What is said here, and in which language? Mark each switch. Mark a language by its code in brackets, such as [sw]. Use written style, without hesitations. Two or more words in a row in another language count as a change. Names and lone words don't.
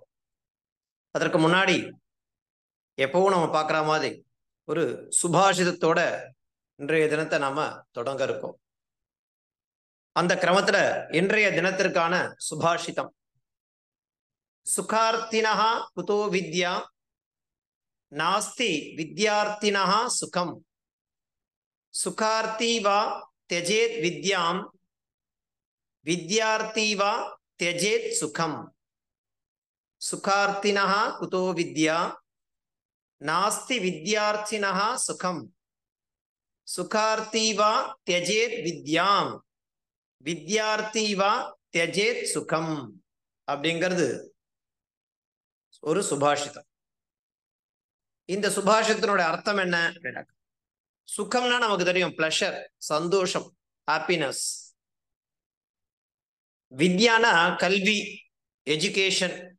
[ta] அதற்கு முன்னாடி எப்பவும் நம்ம பார்க்குற மாதிரி ஒரு சுபாஷிதத்தோட இன்றைய தினத்தை நாம தொடங்க இருக்கோம். அந்த கிரமத்துல இன்றைய தினத்திற்கான சுபாஷிதம், [sa] सुखार्थिनः कुतो विद्या नास्ति विद्यार्थिनः सुखम्, सुखार्थी वा त्यजेत विद्याम विद्यार्थी वा त्यजेत सुखम, सुखार्थिनः कुतो विद्या नास्ति विद्यार्थिनः सुखम, सुखार्थी वा त्यजेत विद्याम विद्यार्थी वा त्यजेत सुखम [ta] அப்படிங்கிறது ஒரு சுபாஷிதம். இந்த சுபாஷிதத்தினுடைய அர்த்தம் என்ன அப்படின்னா, சுகம்னா நமக்கு தெரியும், பிளஷர், சந்தோஷம், ஹாப்பினஸ். வித்யானா கல்வி, எஜுகேஷன்.